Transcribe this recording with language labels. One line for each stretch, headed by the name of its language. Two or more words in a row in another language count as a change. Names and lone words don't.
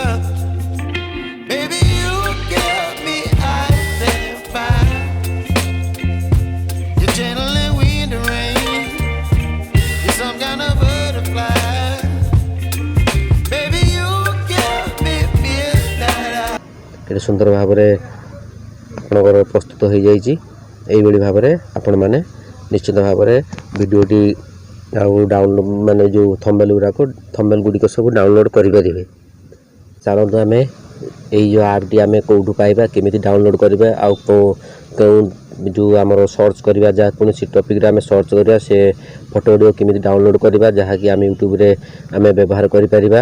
English: Baby, you give me ice and fire. You're channeling wind and rain. You're some kind of butterfly. Baby, you give me midnight.
Odia: କେତେ ସୁନ୍ଦର ଭାବରେ ଆପଣଙ୍କର ପ୍ରସ୍ତୁତ ହୋଇଯାଇଛି। ଏଇଭଳି ଭାବରେ ଆପଣମାନେ ନିଶ୍ଚିତ ଭାବରେ ଭିଡ଼ିଓଟି ଆଉ ଡାଉନଲୋଡ଼ ମାନେ ଯେଉଁ ଥମ୍ବନେଲ୍ ଗୁଡ଼ିକ ସବୁ ଡାଉନଲୋଡ଼ କରିପାରିବେ। ଚାଲନ୍ତୁ ଆମେ ଏଇ ଯେଉଁ ଆପ୍ଟି ଆମେ କେଉଁଠୁ ପାଇବା, କେମିତି ଡାଉନଲୋଡ଼ କରିବା, ଆଉ କେଉଁ ଯେଉଁ ଆମର ସର୍ଚ୍ଚ କରିବା, ଯାହା କୌଣସି ଟପିକ୍ରେ ଆମେ ସର୍ଚ୍ଚ କରିବା, ସେ ଫଟୋ ଗୁଡ଼ିକ କେମିତି ଡାଉନଲୋଡ଼ କରିବା, ଯାହାକି ଆମେ ୟୁଟ୍ୟୁବରେ ଆମେ ବ୍ୟବହାର କରିପାରିବା।